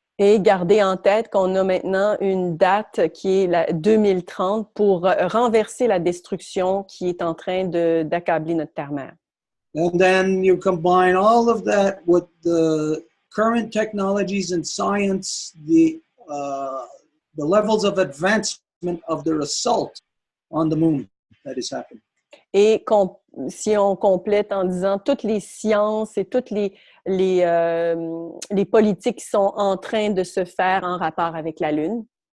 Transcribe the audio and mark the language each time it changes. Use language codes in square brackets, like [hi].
[fr] Et gardez en tête qu'on a maintenant une date qui est la 2030 pour renverser la destruction qui est en train d'accabler notre terre-mère. [en] And then you combine all of that with the current technologies and science, the levels of advancement of their assault on the moon that is happening. [fr] Et si on complète en disant toutes les sciences et toutes les politiques qui sont en train de se faire en rapport avec la Lune.